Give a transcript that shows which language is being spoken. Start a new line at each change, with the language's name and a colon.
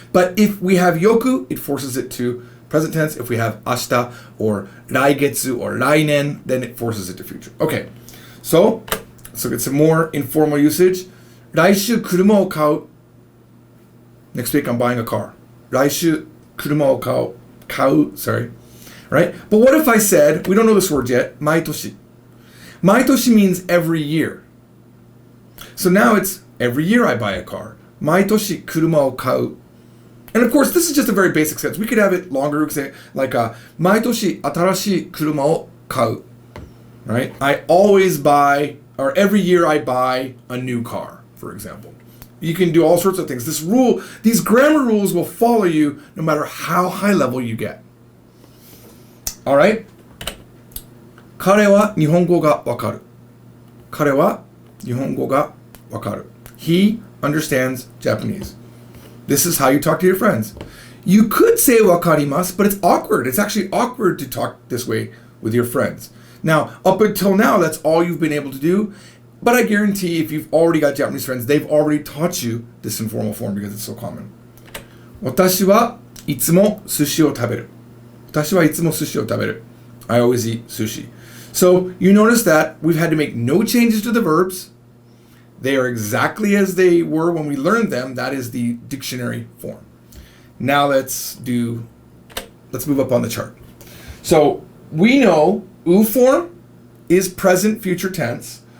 English: But if we have yoku, it forces it to present tense. If we have ashita or raigetsu or rainen, then it forces it to future. Okay, so let's look at some more informal usage.
Japanese: 来週車を買う.
English: Next week I'm buying a car.
Japanese: 来週車を買う, sorry.
English: Right? But what if I said, we don't know this word yet, 毎年. 毎年 means every year. So now it's every year I buy a car.
Japanese: 毎年車を買う.
English: And of course, this is just a very basic sense. We could have it longer. We could say like
Japanese: 毎年新しい車を買う.
English: Right? I always buy, or every year I buy a new car, for example. You can do all sorts of things. These grammar rules will follow you no matter how high level you get. All right?
Japanese: 彼は日本語がわかる.彼は日本語がわかる.
English: He understands Japanese. This is how you talk to your friends. You could say wakarimasu, but it's awkward. It's actually awkward to talk this way with your friends. Now, up until now, that's all you've been able to do. But I guarantee if you've already got Japanese friends, they've already taught you this informal form because it's so common.
Japanese: 私はいつも寿司を食べる.私はいつも寿司を食べる.
English: I always eat sushi. So you notice that we've had to make no changes to the verbs. They are exactly as they were when we learned them. That is the dictionary form. Now let's move up on the chart. So we know U form is present future tense.